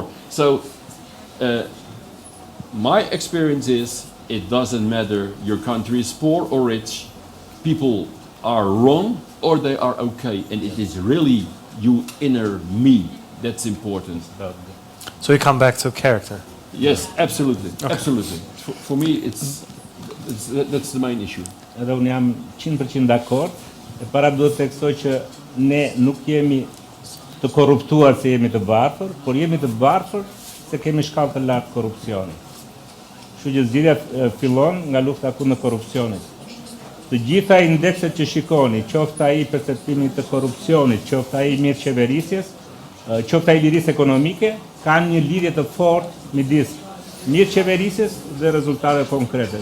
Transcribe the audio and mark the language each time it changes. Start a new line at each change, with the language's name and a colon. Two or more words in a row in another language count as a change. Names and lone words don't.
English: So my experience is it doesn't matter your country is poor or rich, people are wrong or they are okay, and it is really you inner me that's important. So we come back to character. Yes, absolutely. For me that's the main issue.
Albanian: Edhe unë jam 100% dakord. E para duhet të theksoj që ne nuk jemi të korruptuar se jemi të varfër, por jemi të varfër se kemi shkallë të lartë korrupsioni. Kështu që zgjidhja fillon nga lufta kundër korrupsionit. Të gjitha indekset që shikoni, qoftë ai perceptimi të korrupsionit, qoftë ai mirëqeverisjes, qoftë ai lirisë ekonomike, kanë një lidhje të fortë midis mirëqeverisjes dhe rezultate konkrete.